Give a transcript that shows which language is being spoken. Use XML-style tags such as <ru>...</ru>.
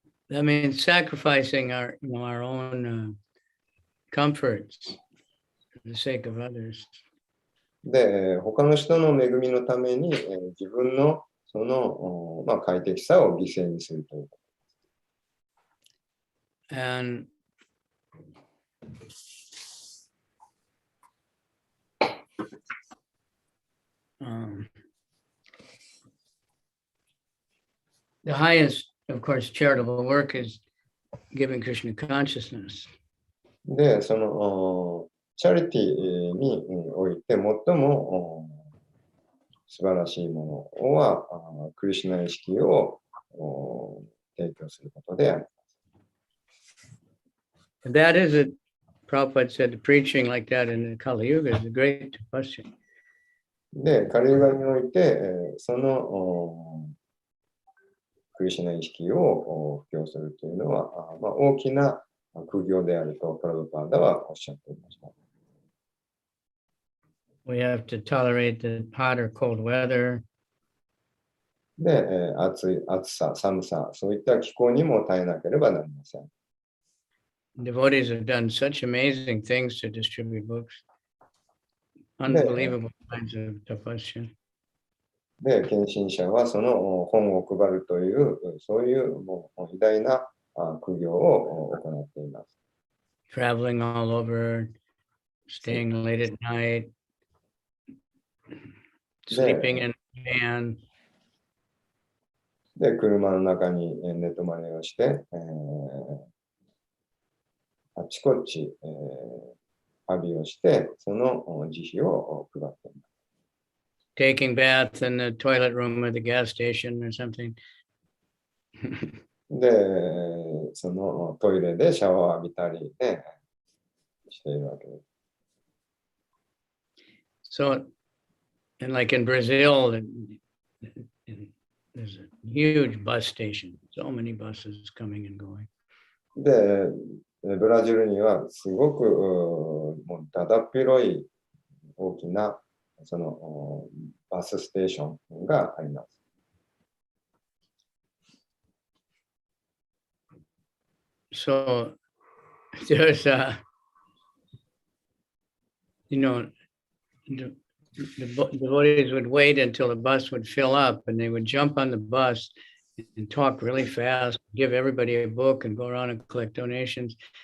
<en>That means sacrificing our own comforts for the sake of others.</en> <ja>で、他の人の恵みのために自分のその快適さを犠牲にするということ。</ja> <en>And the highest, of course, charitable work is giving Krishna consciousness.</en> <ja>で、そのチャリティーにおいて最も素晴らしいものはクリシュナ意識を提供することであります。</ja> <en>That is it. Prabhupada said preaching like that in the Kali Yuga is a great question.</en> <ja>で、カリユガにおいて、そのクリシュナ意識を布教するというのは、大きな苦行であるとプラブパーダはおっしゃっていました。</ja> <en>We have to tolerate the hot or cold weather.</en> <ja>で、暑さ、寒さ、そういった気候にも耐えなければなりません。</ja> <en>Devotees have done such amazing things to distribute books. Unbelievable kinds of tapasya.</en> <ja>で、献身者はその本を配るという、そういうもう偉大な苦行を行っています。</ja> <en>Traveling all over, staying late at night, sleeping in van.</en> <ja>で、車の中に寝泊まりをして、あちこち、旅をして、その慈悲を配っています。</ja> <en>Taking baths in the toilet room at the gas station or something.</en> <ja>で、そのトイレでシャワーを浴びたりね、しているわけです。</ja> <en>So, and like in Brazil, there's a huge bus station. So many buses coming and going.</en> <ja>で、ブラジルにはすごくもうだだっ広い大きなそのバスステーションがあります。</ja> <en>So there's the devotees would wait until the bus would fill up, and they would jump on the bus and talk really fast, give everybody a book and go around and collect donations.</en>